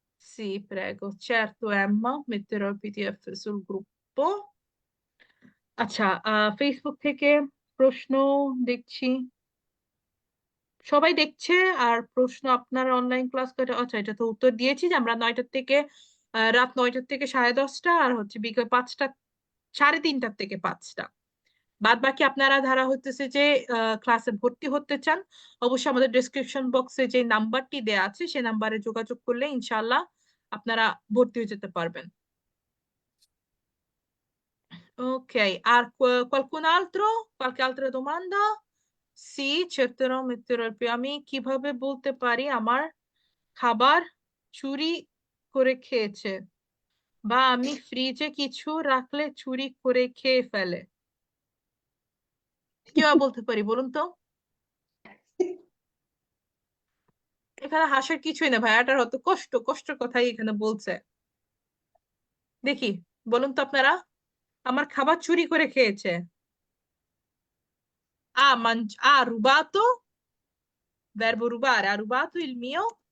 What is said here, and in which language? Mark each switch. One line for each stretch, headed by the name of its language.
Italian: Sì, prego, certo Emma, metterò il PDF sul gruppo।
Bangla: আচ্ছা, Facebook থেকে প্রশ্ন দেখছি, সবাই দেখছে, আর প্রশ্ন আপনার অনলাইন ক্লাস কয়টা? আচ্ছা, এটা তো উত্তর দিয়েছি যে আমরা 9টার থেকে রাত 9টার থেকে 10:30, আর হচ্ছে বিকেল 5টা, 3:30 থেকে 5টা। বাদ বাকি আপনারা ধারা হইতেছে যে ক্লাসে ভর্তি হতে চান, অবশ্যই আমাদের ডেসক্রিপশন বক্সে যে নাম্বারটি দেয়া আছে সেই নাম্বারে যোগাযোগ করলে ইনশাআল্লাহ আপনারা ভর্তি হয়ে যেতে পারবেন।
Italian: Ok, qualcun altro? Qualche altra domanda? Sì, cercherò, metterò il più.
Bangla: আমি কিভাবে বলতে পারি আমার খাবার চুরি করে খেয়েছে, বা আমি ফ্রিজে কিছু রাখলে চুরি করে খেয়ে ফেলে? কিভাবে বলতে পারি বলুন তো? এখানে হাসার কিছুই না ভাই, এটার হতো কষ্ট কথাই এখানে বলছে। দেখি, বলুন তো আপনারা, আমার খাবার চুরি করে খেয়েছে।
Italian: Ha rubato, verbo rubare, ha rubato il mio